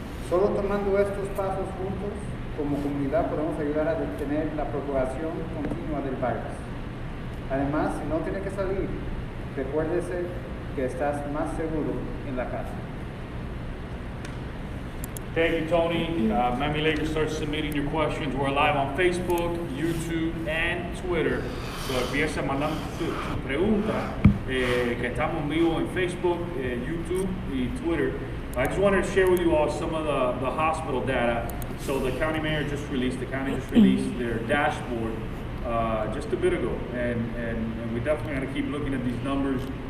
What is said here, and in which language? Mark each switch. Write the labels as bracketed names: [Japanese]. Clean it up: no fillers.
[Spanish] Solo tomando estos pasos juntos, como comunidad podemos ayudar a detener la propagación continua del virus. Además, si no tiene que salir, recuérdese que estás más seguro en la casa. [English] Thank you, Tony. Miami Lakers, start submitting your questions. We're live on Facebook, YouTube, and Twitter. [Spanish] So empieza mandando su pregunta, que estamos en vivo en Facebook, YouTube, y Twitter. [English] I just wanted to share with you all some of the hospital data. So the county just released their dashboard just a bit ago, and we definitely got to keep looking at these numbers.